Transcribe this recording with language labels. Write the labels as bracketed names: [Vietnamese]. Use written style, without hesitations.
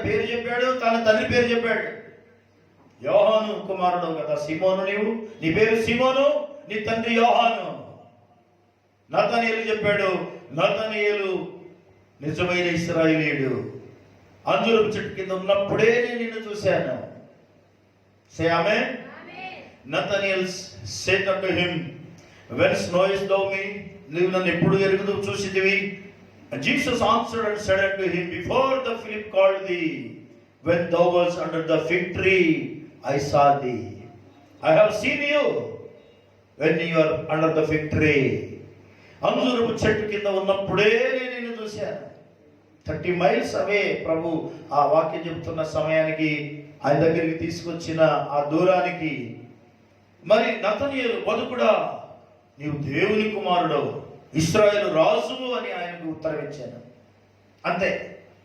[Telugu] పేరు చెప్పాడు, తన తండ్రి పేరు చెప్పాడు. యోహాను కుమారుడు కదా సీమోను, నీ పేరు సీమోను, నీ తండ్రి యోహాను. నతనయేలు చెప్పాడు, నతనయేలు నిజమైన ఇశ్రాయేలీయుడు, అంజూరపు చెట్టు కింద ఉన్నప్పుడే నేను నిన్ను చూశాను. [English] Say amen. Nathanael said unto him, whence knowest thou me? [Telugu] నీవు నన్ను ఎప్పుడు ఎరుగుదు చూసితివి? [English] And Jesus answered and said unto him, before the Philip called thee, when thou was under the fig tree, I saw thee. I have seen you when you are under the fig tree. [Telugu] అంజూరపు చెట్టు కింద ఉన్నప్పుడే నేను నిన్ను చూశాను. 30 miles అవే ప్రభు ఆ వాక్యం చెబుతున్న సమయానికి ఆయన దగ్గరికి తీసుకొచ్చిన ఆ దూరానికి. మరి నతనయేలు బదుకుడా, నీవు దేవుని కుమారుడు, ఇశ్రాయేలు రాజువు అని ఆయనకు ఉత్తరం ఇచ్చాను. అంతే.